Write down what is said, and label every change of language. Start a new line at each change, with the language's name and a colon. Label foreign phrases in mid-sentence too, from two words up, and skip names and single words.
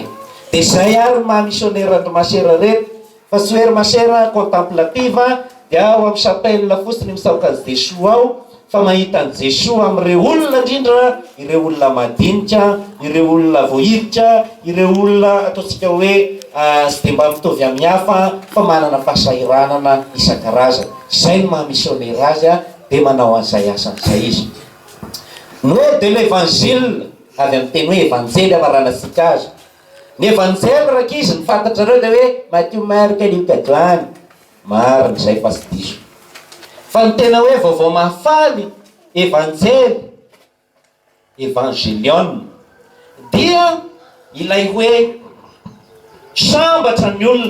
Malagasy: Dia zay ary ny mahamisionera ny masera rehetra. Fa tsy hoe masera contemplative dia ao amin'ny chapelle fotsiny misaoka Jesosy ao, fa mahita ny Jesosy amin'ireo olona indrindra, ireo olona madinika, ireo olona voahiditra, ireo olona ataontsika hoe sy dia mba mitovy amin'ny hafa fa manana fahasahiranana isan-karazany. Zay ny mahamisionera azy dia manao an'izay asan'izay izy.
French: Nous de l'évangile
Malagasy: avy amin'ny teny hoe evanjely amaranantsika azy. Ny evanjely raha izy ny fantatrareo dia hoe Matthieu, Marc, Luc, Joany, marina izay fa tsy diso. Fa ny tena hoe vaovao mahafaly evanjely, evangelion, dia ilay hoe sambatra ny olona.